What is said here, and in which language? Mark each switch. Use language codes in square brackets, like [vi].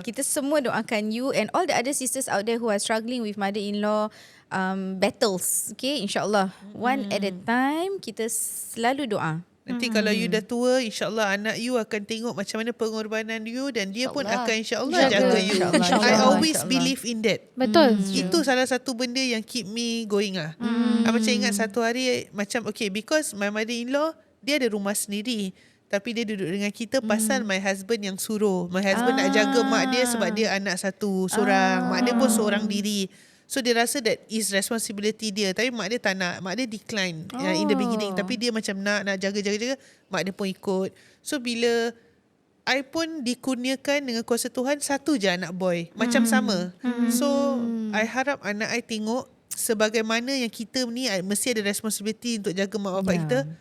[ms] Kita semua doakan [en] you and all the other sisters out there who are struggling with mother-in-law battles. Okay, insyaAllah. One at a time, [ms] kita selalu doa. Nanti kalau you dah tua, insyaAllah anak you akan tengok macam mana pengorbanan you dan dia pun akan insyaAllah jaga you. [en] I always believe in that. [ms] betul. Itu salah satu benda yang [en] keep me going [ms] lah. Macam ingat satu hari macam [en] because my mother-in-law [ms] dia ada rumah sendiri. Tapi dia duduk dengan kita pasal [en] my husband [ms] yang suruh. My husband nak jaga mak dia sebab dia anak satu seorang. Mak dia pun seorang diri. So dia rasa [en] that is responsibility [ms] dia. Tapi mak dia tak nak. Mak dia [en] decline in the beginning. [ms] Tapi dia macam nak jaga. Mak dia pun ikut. So bila I pun dikurniakan dengan kuasa Tuhan, satu je anak boy. Macam sama. So I harap anak I tengok sebagaimana yang kita ni mesti ada responsibility untuk jaga mak bapak kita.